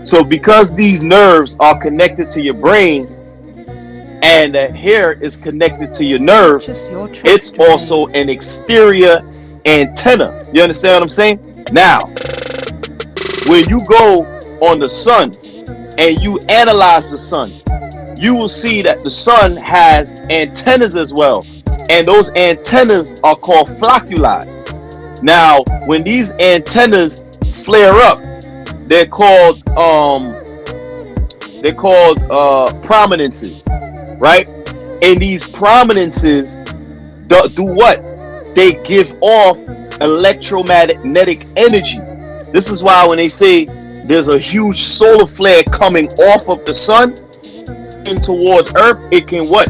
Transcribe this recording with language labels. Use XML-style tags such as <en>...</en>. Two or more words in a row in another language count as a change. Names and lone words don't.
<en>So because these nerves are connected to your brain and that hair is connected to your nerve, it's also an exterior antenna. You understand what I'm saying? Now, when you go on the sun and you analyze the sun, you will see that the sun has antennas as well. And those antennas are called ʻflockuʻli. Now, when these antennas flare up, they're called prominences, right? And these prominences do what? They give off electromagnetic energy. This is why when they say there's a huge solar flare coming off of the sun and towards Earth, it can what?</en>